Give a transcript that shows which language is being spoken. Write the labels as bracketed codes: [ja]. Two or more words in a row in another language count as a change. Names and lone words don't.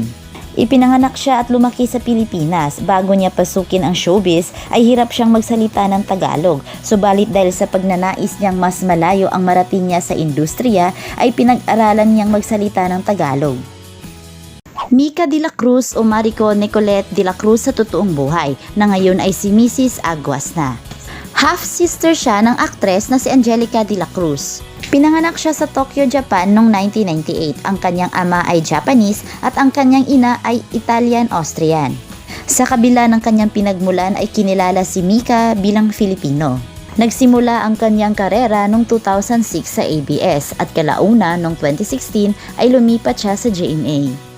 [tl] Ipinanganak siya at lumaki sa Pilipinas. Bago niya pasukin ang showbiz, ay hirap siyang magsalita ng Tagalog. Subalit dahil sa pagnanais niyang mas malayo ang marating niya sa industriya, ay pinag-aralan niyang magsalita ng Tagalog. Mika de la Cruz o Marico Nicolette de la Cruz sa totoong buhay, na ngayon ay si Mrs. Aguas na. Half-sister siya ng aktres na si Angelica de la Cruz. Pinanganak siya sa Tokyo, Japan noong 1998. Ang kanyang ama ay Japanese at ang kanyang ina ay Italian-Austrian. Sa kabila ng kanyang pinagmulan ay kinilala si Mika bilang Filipino. Nagsimula ang kanyang karera noong 2006 sa ABS at kalauna noong 2016 ay lumipat siya sa GMA.